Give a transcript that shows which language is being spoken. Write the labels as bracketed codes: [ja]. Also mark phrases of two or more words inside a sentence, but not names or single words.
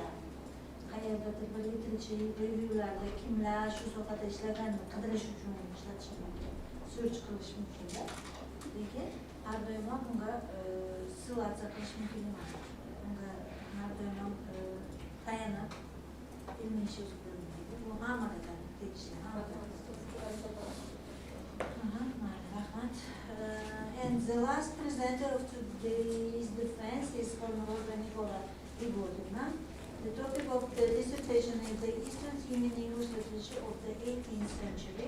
[uz] Qayerdadir bir [en] literature reviewlarda [uz] kimlar shu sohada ishlaganini qidirish uchun ishlatish mumkin, search qilish mumkin-da. Lekin har doim bunga ссылаться qilish mumkin emas. Unga har doim tayanib ilmiy ish yozib bermaydi. Bu hammaga tegishli. [en] And the last presenter of today's defense is Honorable Nicola Igodina. The topic of the dissertation is the Eastern theme in English literature of the 18th century.